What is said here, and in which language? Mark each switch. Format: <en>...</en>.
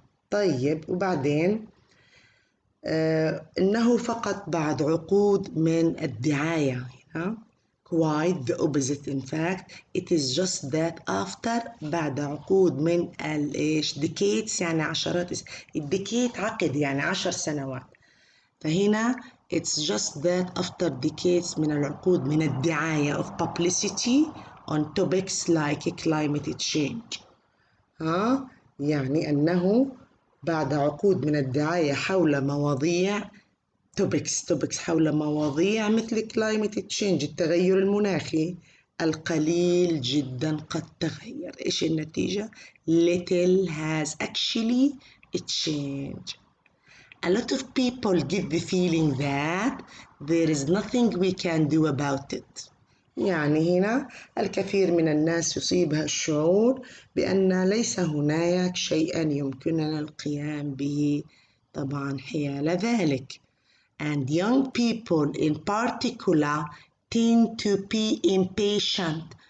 <ar>طيب وبعدين إنه فقط بعد عقود من الدعاية.</ar> <en>quite the opposite. In fact it is just that after.</en> <ar>بعد عقود من الإيش؟ decades يعني عشرات. الديكيت عقد يعني 10 سنوات.</ar> <en>فهنا it's just that after decades</en> <ar>من العقود من الدعاية</ar> <en>of publicity on topics like climate change.</en> <ar>يعني أنه بعد عقود من الدعاية حول مواضيع topics حول مواضيع مثل climate change التغير المناخي، القليل جدا قد تغير. إيش النتيجة؟</ar> <en>little has actually changed. A lot of people get the feeling that there is nothing we can do about it.</en> <ar>يعني هنا الكثير من الناس يصيبها الشعور بأن ليس هناك شيئا يمكننا القيام به طبعا حيال ذلك.</ar> <en>And young people in particular tend to be impatient.</en>